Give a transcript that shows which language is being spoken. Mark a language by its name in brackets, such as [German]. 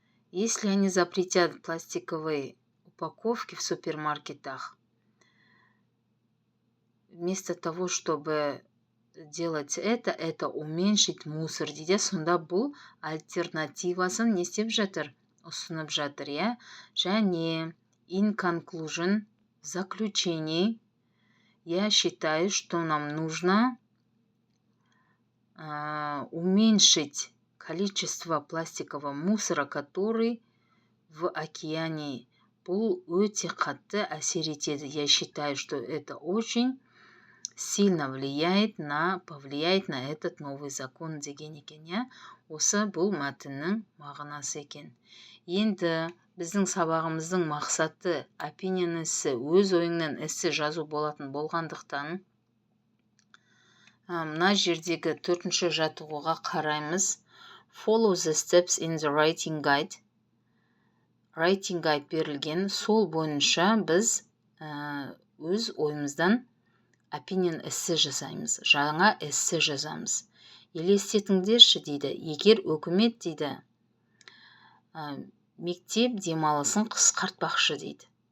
[Russian] Если они запретят пластиковые упаковки в супермаркетах, вместо того, чтобы делать это уменьшить мусор, [Kazakh] дейді, сонда бұл альтернативасын не істеп жатыр? Ұсынып жатыр, Және [English] in conclusion, [Russian] в заключении, я считаю, что нам нужно уменьшить количество пластикового мусора, который в океане. [Kazakh] Бұл өте қатты әсер етеді. [Russian] Я считаю, что это очень сильно повлияет на этот новый закон [Kazakh] деген екен, Осы бұл мәтіннің мағынасы екен. Енді біздің сабағымыздың мақсаты opinion эссе, өз ойыңнан эссе жазу болатын болғандықтан, мына жердегі 4-ші жаттығуға қараймыз. [English] Follow the steps in the writing guide. [Kazakh] Writing guide берілген, сол бойынша біз өз ойымыздан opinion эссе жасаймыз, жаңа эссе жазамыз. Елестетіңдерші дейді, егер үкімет дейді, мектеп демалысын қысқартпақшы дейді.